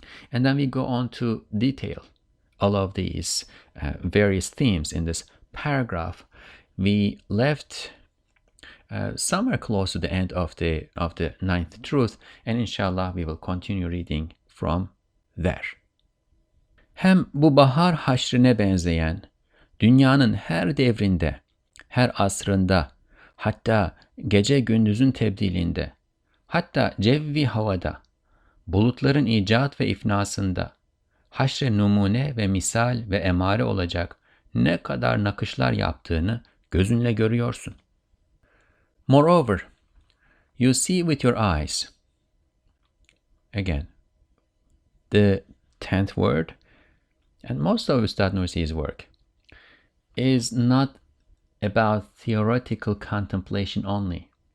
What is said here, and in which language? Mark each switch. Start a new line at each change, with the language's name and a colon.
English: And then we go on to detail all of these various themes in this paragraph. We left somewhere close to the end of the ninth truth, and inshallah we will continue reading from there.
Turkish: Hem bu bahar haşrine benzeyen, dünyanın her devrinde her asrında, hatta gece gündüzün tebdilinde, hatta cevvi havada, bulutların icat ve ifnasında, haşr-ı numune ve misal ve emare olacak ne kadar nakışlar yaptığını gözünle görüyorsun.
English: Moreover, you see with your eyes. Again, the 10th word, and most of Ustad Nursi's work, is not about theoretical contemplation only.